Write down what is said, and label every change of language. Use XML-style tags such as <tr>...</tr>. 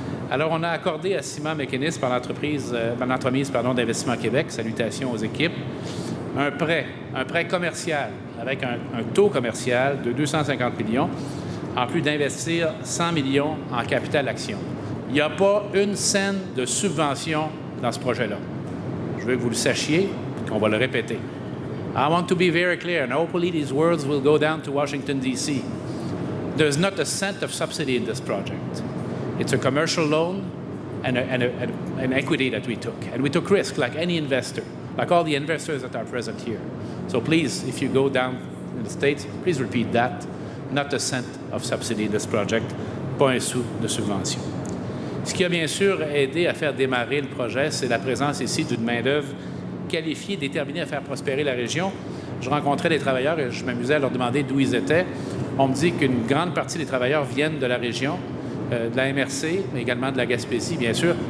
<fr>Alors, on a accordé à Ciment Mécanisme par l'entremise d'Investissement Québec, salutations aux équipes, un prêt commercial avec un taux commercial de 250 millions, en plus d'investir 100 millions en capital action. Il n'y a pas une scène de subvention dans ce projet-là. Je veux que vous le sachiez et qu'on va le répéter.</fr> <en>I want to be very clear, and hopefully these words will go down to Washington, D.C. There's not a cent of subsidy in this project. It's a commercial loan and an equity that we took. And we took risk like any investor, like all the investors that are present here. So please, if you go down in the States, please repeat that. Not a cent of subsidy in this project.</en> <fr>Pas un sou de subvention. Ce qui a bien sûr aidé à faire démarrer le projet, c'est la présence ici d'une main-d'œuvre qualifiée, déterminée à faire prospérer la région. Je rencontrais des travailleurs et je m'amusais à leur demander d'où ils étaient. On me dit qu'une grande partie des travailleurs viennent de la région, de la MRC, mais également de la Gaspésie, bien sûr.</fr>